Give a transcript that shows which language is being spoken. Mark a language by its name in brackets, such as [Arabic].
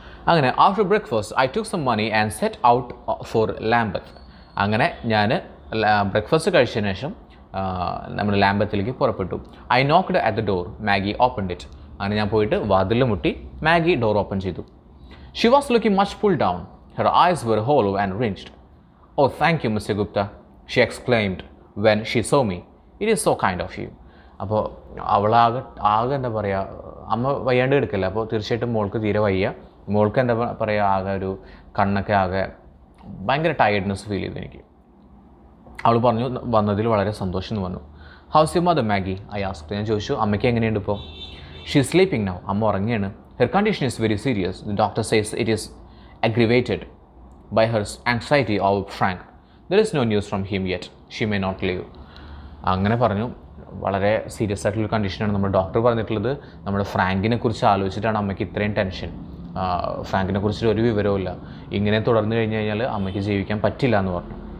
[English] അങ്ങനെ after breakfast I took some money and set out for Lambeth. [Malayalam] അങ്ങനെ ഞാൻ breakfast കഴിച്ചതിന് ശേഷം നമ്മുടെ ലാംബത്തിലേക്ക് പുറപ്പെട്ടു. [English] I knocked at the door, Maggie opened it. [Malayalam] അങ്ങനെ ഞാൻ പോയിട്ട് വാതിലിൽ മുട്ടി, മാഗി ഡോർ ഓപ്പൺ ചെയ്തു. [English] She was looking much pulled down. Her eyes were hollow and wrinked. Oh, thank you, Mr. Gupta, she exclaimed when she saw me. It is so kind of you. [Malayalam] അപ്പോൾ അവളാകെ എന്താ പറയുക, അമ്മ വയ്യാണ്ട് എടുക്കില്ല, അപ്പോൾ തീർച്ചയായിട്ടും മോൾക്ക് തീരെ വയ്യ, മോൾക്ക് എന്താ പറയുക, ആകെ ഒരു കണ്ണൊക്കെ ആകെ ഭയങ്കര ടയർഡ്നെസ് ഫീൽ ചെയ്തു എനിക്ക്. അവൾ പറഞ്ഞു, വന്നതിൽ വളരെ സന്തോഷം എന്ന് പറഞ്ഞു. [English] How's your mother Maggie, I asked. [Malayalam] ഞാൻ ചോദിച്ചു, അമ്മയ്ക്ക് എങ്ങനെയുണ്ട് ഇപ്പോൾ? [English] She is sleeping now. [Malayalam] അമ്മ ഉറങ്ങിയാണ്. [English] Her condition is very serious. The doctor says it is aggravated by her anxiety over Frank. There is no news from him yet. She may not live. [Malayalam] അങ്ങനെ പറഞ്ഞു, വളരെ serious ആയിട്ടുള്ള കണ്ടീഷനാണ് നമ്മുടെ doctor പറഞ്ഞിട്ടുള്ളത്. നമ്മുടെ ഫ്രാങ്കിനെ കുറിച്ച് ആലോചിച്ചിട്ടാണ് അമ്മയ്ക്ക് ഇത്രയും ടെൻഷൻ. ഫ്രാങ്കിനെ കുറിച്ചിട്ട് ഒരു വിവരവും ഇല്ല. ഇങ്ങനെ തുടർന്നു കഴിഞ്ഞ് കഴിഞ്ഞാൽ അമ്മയ്ക്ക് ജീവിക്കാൻ പറ്റില്ല എന്ന് പറഞ്ഞു.